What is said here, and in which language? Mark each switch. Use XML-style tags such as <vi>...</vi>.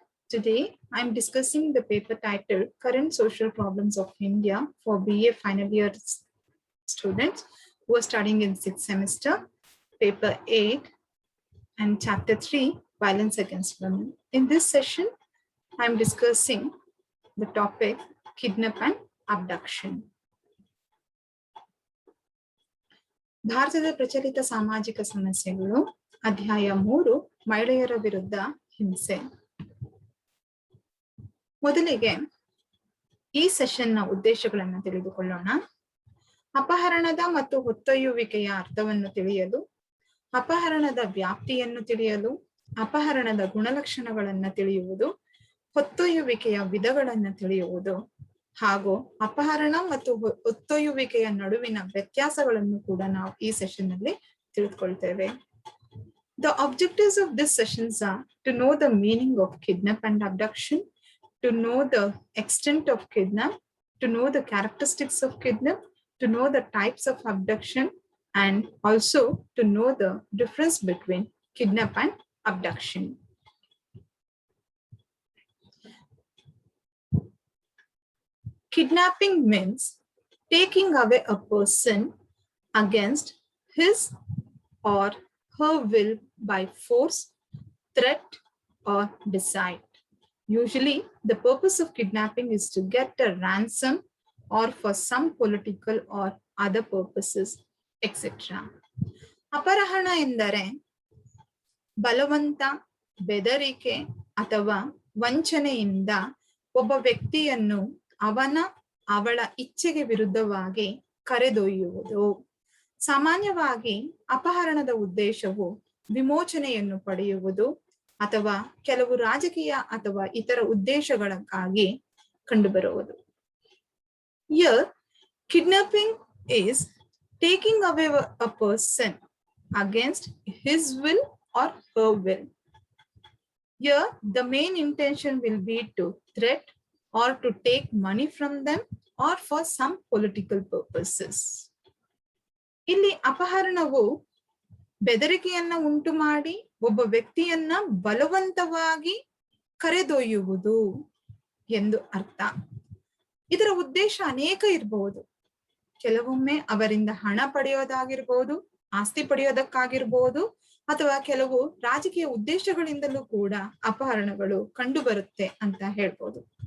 <en>Today, I am discussing the paper titled Current Social Problems of India for BA final year students who are studying in 6th semester, paper 8 and chapter 3, Violence Against Women. In this session, I am discussing the topic Kidnap and Abduction.</en> <kn>ಭಾರತದ ಪ್ರಚಲಿತ ಸಾಮಾಜಿಕ ಸಮಸ್ಯೆಗಳು ಅಧ್ಯಾಯ 3 ಮಹಿಳೆಯರ ವಿರುದ್ಧ ಹಿಂಸೆ. ಮೊದಲಿಗೆ ಈ ಸೆಷನ್ನ ಉದ್ದೇಶಗಳನ್ನು ತಿಳಿದುಕೊಳ್ಳೋಣ. ಅಪಹರಣದ ಮತ್ತು ಹೊತ್ತೊಯ್ಯುವಿಕೆಯ ಅರ್ಥವನ್ನು ತಿಳಿಯಲು, ಅಪಹರಣದ ವ್ಯಾಪ್ತಿಯನ್ನು ತಿಳಿಯಲು, ಅಪಹರಣದ ಗುಣಲಕ್ಷಣಗಳನ್ನು ತಿಳಿಯುವುದು, ಹೊತ್ತೊಯ್ಯುವಿಕೆಯ ವಿಧಗಳನ್ನು ತಿಳಿಯುವುದು ಹಾಗೂ ಅಪಹರಣ ಮತ್ತು ಹೊತ್ತೊಯ್ಯುವಿಕೆಯ ನಡುವಿನ ವ್ಯತ್ಯಾಸಗಳನ್ನು ಕೂಡ ನಾವು ಈ ಸೆಷನ್ ನಲ್ಲಿ ತಿಳಿದುಕೊಳ್ತೇವೆ.</kn> <en>The objectives of this sessions are to know the meaning of kidnap and abduction, to know the extent of kidnap, to know the characteristics of kidnap, to know the types of abduction, and also to know the difference between kidnap and abduction. Kidnapping means taking away a person against his or her will by force, threat, or decide. Usually, the purpose of kidnapping is to get a ransom or for some political or other purposes, etc.</en> <kn>ಅಪಹರಣ ಎಂದರೆ ಬಲವಂತ, ಬೆದರಿಕೆ ಅಥವಾ ವಂಚನೆಯಿಂದ ಒಬ್ಬ ವ್ಯಕ್ತಿಯನ್ನು ಅವಳ ಇಚ್ಛೆಗೆ ವಿರುದ್ಧವಾಗಿ ಕರೆದೊಯ್ಯುವುದು. ಸಾಮಾನ್ಯವಾಗಿ ಅಪಹರಣದ ಉದ್ದೇಶವು ವಿಮೋಚನೆಯನ್ನು ಪಡೆಯುವುದು ಅಥವಾ ಕೆಲವು ರಾಜಕೀಯ ಅಥವಾ ಇತರ ಉದ್ದೇಶಗಳಿಗಾಗಿ ಕಂಡುಬರುವುದು.</kn> <en>Here, kidnapping is taking away a person against his will or her will. Here, the main intention will be to threat or to take money from them or for some political purposes.</en> <kn>ಇಲ್ಲಿ ಅಪಹರಣವು ಬೆದರಿಕೆಯನ್ನ ಉಂಟು ಮಾಡಿ ಒಬ್ಬ ವ್ಯಕ್ತಿಯನ್ನ ಬಲವಂತವಾಗಿ ಕರೆದೊಯ್ಯುವುದು ಎಂದು ಅರ್ಥ. ಇದರ ಉದ್ದೇಶ ಅನೇಕ ಇರಬಹುದು. ಕೆಲವೊಮ್ಮೆ ಅವರಿಂದ ಹಣ ಪಡೆಯೋದಾಗಿರ್ಬೋದು, ಆಸ್ತಿ ಪಡೆಯೋದಕ್ಕಾಗಿರ್ಬೋದು, ಅಥವಾ ಕೆಲವು ರಾಜಕೀಯ ಉದ್ದೇಶಗಳಿಂದಲೂ ಕೂಡ ಅಪಹರಣಗಳು ಕಂಡು ಬರುತ್ತೆ ಅಂತ ಹೇಳ್ಬೋದು.</kn>